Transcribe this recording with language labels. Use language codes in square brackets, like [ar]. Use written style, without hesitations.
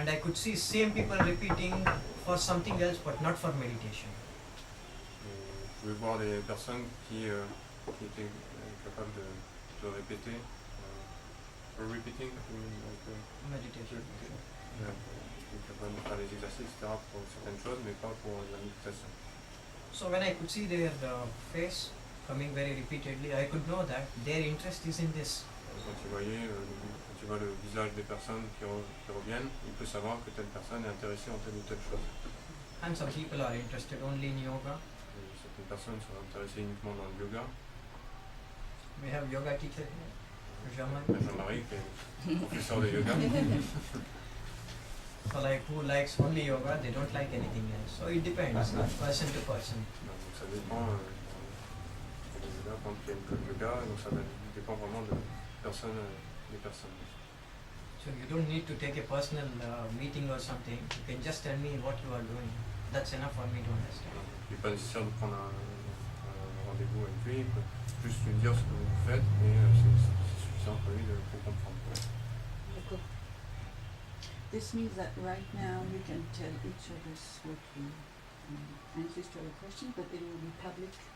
[en] And I could see same people repeating for something else, but not for meditation. [fr] Et je pouvais voir des personnes qui étaient capables de répéter. [en] Repeating, Meditation. [fr] qui étaient capables de faire les exercices, etc. pour certaines choses, mais pas pour la méditation. [en] So when I could see their face coming very repeatedly, I could know that their interest is in this. [fr] Quand tu vois le visage des personnes qui reviennent, il peut savoir que telle personne est intéressée en telle ou telle chose. [en] And some people are interested only in yoga. [fr] Et certaines personnes sont intéressées uniquement dans le yoga. [en] We have yoga teacher here, Jamal. [fr] Jean-Marie, qui est professeur de yoga. [en] So like who likes only yoga, they don't like anything else. So it depends, person to person. [fr] Donc ça dépend du yoga, quand il y a une club yoga, donc ça dépend vraiment de personne, des personnes. [en] So you don't need to take a personal meeting or something. You can just tell me what you are doing. That's enough for me to understand. [fr] Il n'est pas nécessaire de prendre un rendez-vous avec lui, il peut juste lui dire ce que vous faites et c'est suffisant pour lui pour comprendre. D'accord. [en] This means that right now you can tell each of us what we answers to our question, but it will be public.